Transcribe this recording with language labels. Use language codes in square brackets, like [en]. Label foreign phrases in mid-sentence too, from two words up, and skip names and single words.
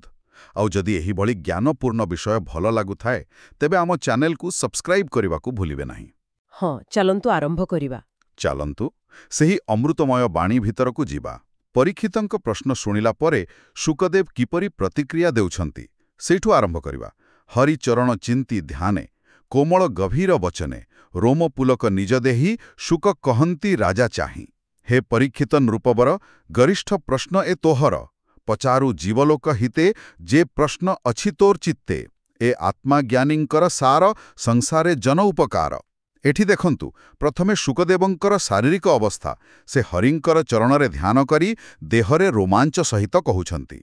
[or] ଆଉ ଯଦି ଏହି ଭଳି ଜ୍ଞାନପୂର୍ଣ୍ଣ ବିଷୟ ଭଲ ଲାଗୁ ଥାଏ ତେବେ ଆମ ଚ୍ୟାନେଲ କୁ ସବସ୍କ୍ରାଇବ କରିବାକୁ ଭୁଲିବେ ନାହିଁ। ହଁ ଚାଲନ୍ତୁ ଆରମ୍ଭ କରିବା। ଚାଲନ୍ତୁ ସେହି ଅମୃତମୟ ବାଣୀ ଭିତରକୁ ଯିବା। ପରୀକ୍ଷିତଙ୍କ ପ୍ରଶ୍ନ ଶୁଣିଲା ପରେ ଶୁକଦେବ କିପରି ପ୍ରତିକ୍ରିୟା ଦେଉଛନ୍ତି ସେଠୁ ଆରମ୍ଭ କରିବା। ହରିଚରଣ ଚିନ୍ତି ଧ୍ୟାନେ କୋମଳ ଗଭୀର ବଚନେ ରୋମପୁଲକ ନିଜ ଦେହୀ ଶୁକ କହନ୍ତି ରାଜା ଚାହିଁ। ହେ ପରୀକ୍ଷିତ ନୃପବର ଗରିଷ୍ଠ ପ୍ରଶ୍ନ ଏ ତୋହର ପଚାରୁ ଜୀବଲୋକ ହିତେ ଯେ ପ୍ରଶ୍ନ ଅଛି ତୋର ଚିତ୍ତେ ଏ ଆତ୍ମାଜ୍ଞାନୀଙ୍କର ସାର ସଂସାରେ ଜନ ଉପକାର। ଏଠି ଦେଖନ୍ତୁ ପ୍ରଥମେ ଶୁକଦେବଙ୍କର ଶାରୀରିକ ଅବସ୍ଥା ସେ ହରିଙ୍କର ଚରଣରେ ଧ୍ୟାନ କରି ଦେହରେ ରୋମାଞ୍ଚ ସହିତ କହୁଛନ୍ତି।